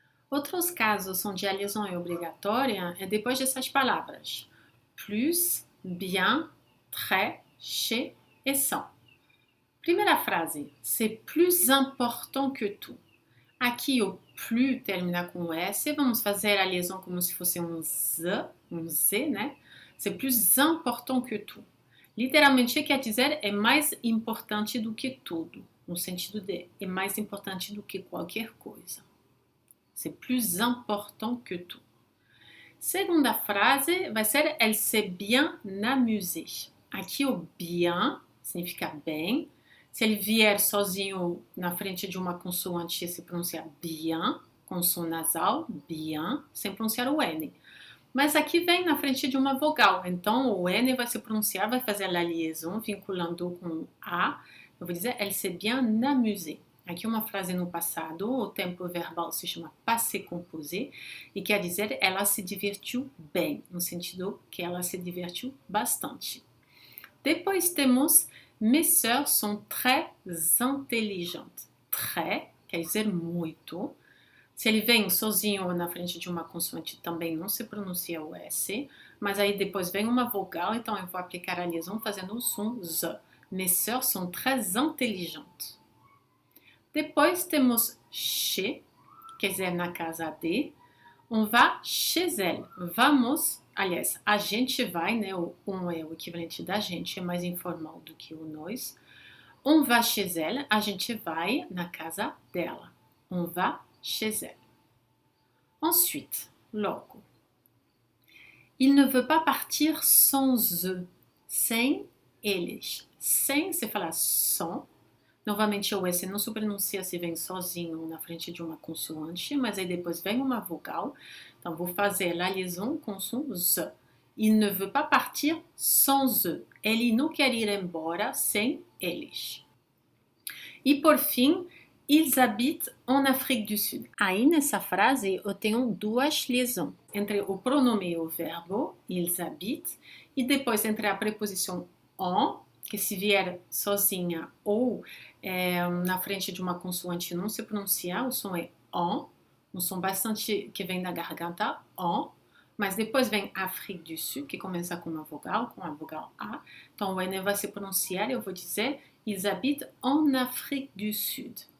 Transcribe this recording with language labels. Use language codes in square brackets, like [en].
[pt] Outros casos onde a liaison é obrigatória é depois dessas palavras: plus, bien, très, chez et sans. Primeira frase, [fr] c'est plus important que tout. [pt] Aqui o plus termina com S, vamos fazer a liaison como se fosse um Z, né? [fr] C'est plus important que tout. [pt] Literalmente quer dizer é mais importante do que tudo, no sentido de é mais importante do que qualquer coisa. [fr] C'est plus important que tout. [pt] Segunda frase vai ser [fr] elle s'est bien amusée. [pt] Aqui o bien significa bem. Se ele vier sozinho na frente de uma consoante, se pronuncia bien, com som nasal, bien, sem pronunciar o N. Mas aqui vem na frente de uma vogal, então o N vai se pronunciar, vai fazer a liaison, vinculando com A. Eu vou dizer, [fr] elle s'est bien amusée. [pt] Aqui uma frase no passado, o tempo verbal se chama passé composé e quer dizer ela se divertiu bem, no sentido que ela se divertiu bastante. Depois temos [fr] mes sœurs sont très intelligentes. [pt] Très quer dizer muito. Se ele vem sozinho na frente de uma consoante, também não se pronuncia o S, mas aí depois vem uma vogal, então eu vou aplicar a liaison fazendo o som Z. [fr] Mes sœurs sont très intelligentes. [pt] Depois temos chez, quer dizer na casa de. [fr] On va chez elle. [pt] Vamos, aliás, a gente vai, né? O on é o equivalente da gente, é mais informal do que o nós. [fr] On va chez elle, [pt] a gente vai na casa dela. [fr] On va chez elle. Ensuite, [pt] logo. [fr] Il ne veut pas partir sans eux. [pt] Sem eles. Sem se falar sans. Novamente o S não se pronuncia se vem sozinho na frente de uma consoante, mas aí depois vem uma vogal. Então vou fazer a liaison com som Z. [fr] Il ne veut pas partir sans eux. [pt] Ele não quer ir embora sem eles. E por fim, [fr] ils habitent en Afrique du Sud. [pt] Aí nessa frase eu tenho duas liaisons. Entre o pronome e o verbo, [fr] ils habitent, [pt] e depois entre a preposição en, que se vier sozinha ou na frente de uma consoante não se pronuncia, o som é en, um som bastante que vem da garganta, en, mas depois vem Afrique du Sud, que começa com a vogal A, então o N vai se pronunciar e eu vou dizer, [fr] ils habitent en Afrique du Sud.